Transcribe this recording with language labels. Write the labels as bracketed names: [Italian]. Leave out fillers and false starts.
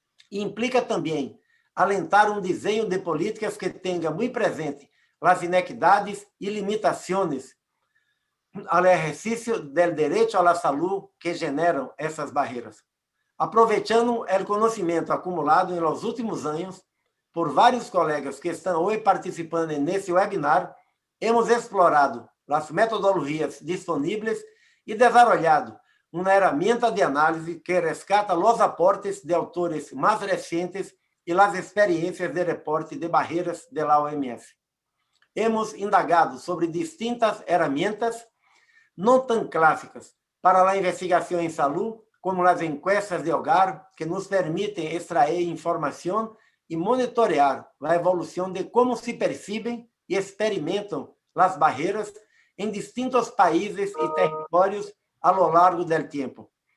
[Portuguese] E implica também alentar um desenho de políticas que tenha muito presente as inequidades e limitações ao exercício do direito à saúde que generam essas barreiras. Aproveitando o conhecimento acumulado nos últimos anos por vários colegas que estão hoje participando nesse webinar, [Spanish] hemos explorado las metodologias disponibles y desarrollado una herramienta de análisis que rescata los aportes de autores más recientes y las experiencias de reporte de barreras de la OMS. Hemos indagado sobre distintas herramientas no tan clássicas [Portuguese] para a investigação em saúde, [Spanish] como as encuestas de hogar, [Portuguese] que nos permitem extrair informação e monitorear a evolução de como se percebem e experimentam as barreiras em distintos países e territórios [Spanish] a lo largo del tempo.